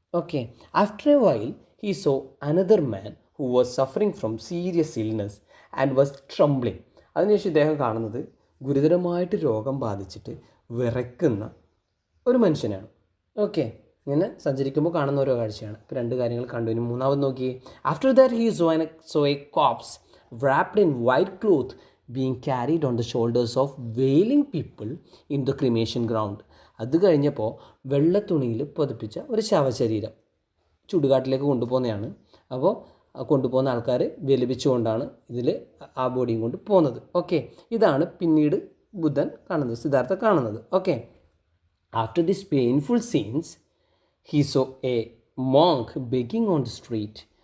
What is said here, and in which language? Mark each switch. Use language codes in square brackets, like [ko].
[en] Okay, after a while he saw another man who was suffering from serious illness and was trembling. [ml] അതിനുശേഷം ഇദ്ദേഹം കാണുന്നത് ഗുരുതരമായിട്ട് രോഗം ബാധിച്ചിട്ട് വിറയ്ക്കുന്ന ഒരു മനുഷ്യനാണ്. ഓക്കെ, ഇങ്ങനെ സഞ്ചരിക്കുമ്പോൾ കാണുന്ന ഓരോ കാഴ്ചയാണ്. രണ്ട് കാര്യങ്ങൾ കണ്ടു. ഇനി മൂന്നാമത് നോക്കി. [en] After that he saw a corpse wrapped in white cloth being carried on the shoulders of wailing people in the cremation ground. [ml] അത് കഴിഞ്ഞപ്പോൾ വെള്ളത്തുണിയിൽ പതിപ്പിച്ച ഒരു ശവശരീരം ചുടുകാട്ടിലേക്ക് കൊണ്ടുപോകുന്നതാണ്. അപ്പോൾ കൊണ്ടുപോകുന്ന ആൾക്കാർ വിലപിച്ചുകൊണ്ടാണ് ഇതിൽ ആ ബോഡിയും കൊണ്ട് പോകുന്നത്. ഓക്കെ, ഇതാണ് പിന്നീട് ബുദ്ധൻ കാണുന്നത്, സിദ്ധാർത്ഥ കാണുന്നത്. [en] Okay, after this painful scenes he saw a monk begging on the street.